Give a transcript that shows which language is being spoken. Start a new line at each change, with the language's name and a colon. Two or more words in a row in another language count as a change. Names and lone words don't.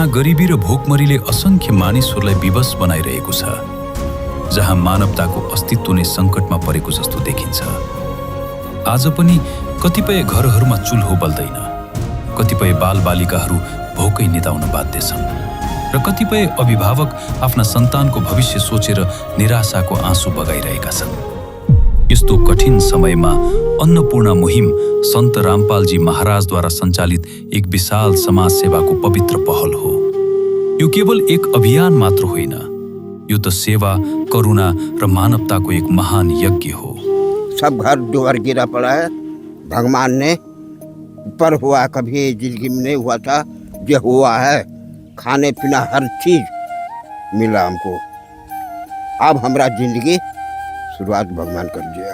Nepali: गरिबी र भोकमरीले असंख्य मानिसहरूलाई विवश बनाइरहेको छ, जहाँ मानवताको अस्तित्व नै सङ्कटमा परेको जस्तो देखिन्छ, आज पनि कतिपय घरहरूमा चुल्हो बल्दैन, कतिपय बालबालिकाहरू भोकै निदाउन बाध्य छन्, र कतिपय अभिभावक आफ्ना सन्तानको भविष्य सोचेर निराशाको आँसु बगाइरहेका छन्। यस्तो कठिन समयमा अन्नपूर्णा मुहिम सन्त रामपालजी महाराजद्वारा सञ्चालित एक विशाल समाज सेवाको पवित्र पहल हो। यो केवल एक अभियान मात्र होइन, यो त सेवा, करुणा र मानवताको एक महान यज्ञ हो।
Hindi: सब घर द्वार गिरा पड़ा है, भगवान ने ऊपर हुआ, कभी जिंदगी में नहीं हुआ था, जो हुआ है। खाने पीना हर चीज मिला हमको। अब हमारा जिंदगी शुरुआत भगवान कर दिया।